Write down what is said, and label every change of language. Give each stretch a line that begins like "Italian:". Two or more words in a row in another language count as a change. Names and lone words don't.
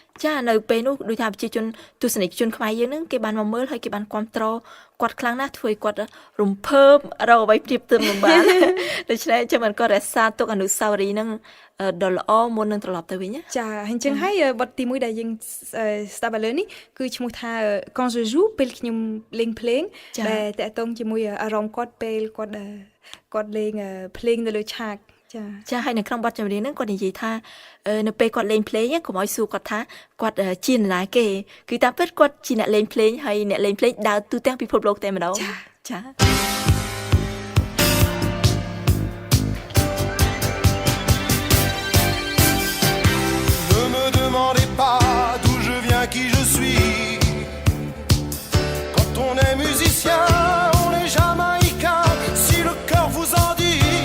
Khmer: ចានៅពេលនោះដូចថាប្រជាជនទស្សនិកជនខ្មែរយើងហ្នឹងគេបានមកមើលហើយគេបានគាំទ្រគាត់ខ្លាំងណាស់ធ្វើឲ្យគាត់រំភើបរកអ្វីប្រៀបទៅមិនបានដូច្នេះចាំមិនគាត់រក្សាទុកអនុស្សាវរីយ៍ហ្នឹងដ៏ល្អមុននឹងត្រឡប់ទៅវិញ ចាអញ្ចឹងហើយបទទី1ដែលយើងស្ដាប់ឥឡូវនេះគឺឈ្មោះថា
French: Quand je joue
Khmer: ពេលខ្ញុំលេងភ្លេងដែលតកតងជាមួយអារម្មណ៍គាត់ពេលគាត់លេងភ្លេងនៅលើឆាក ចាហើយនៅក្នុងបទចម្រៀងហ្នឹងគាត់និយាយថានៅពេលគាត់លេងភ្លេងកុំឲ្យសួរគាត់ថាគាត់ជានរណាគេគឺតាមពិតគាត់ជាអ្នកលេងភ្លេងហើយអ្នកលេងភ្លេងដើរទូទាំងពិភពលោកតែម្ដងចា
French: Ne me demandez pas d'où je viens, qui je suis. Quand on est musicien, on est jamaïcain, si le cœur vous en dit.